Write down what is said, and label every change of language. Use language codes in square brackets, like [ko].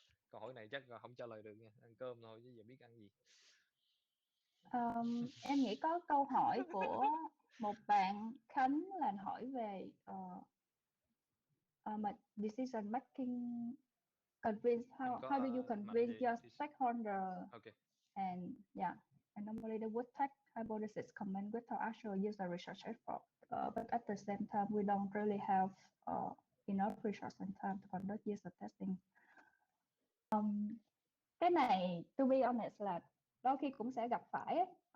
[vi] Câu hỏi này chắc là không trả lời được nha, ăn cơm thôi chứ giờ biết ăn gì. Em nghĩ có câu hỏi của một bạn Khánh là hỏi về mà decision making, [en] convince how do you convince your stakeholder? Okay. And normally they would take hypothesis comment with our actual user research effort, but at the same time we don't really have enough resource and time to conduct user testing. [vi] Cái này [en] to be honest [vi] là đôi khi cũng sẽ gặp phải ấy.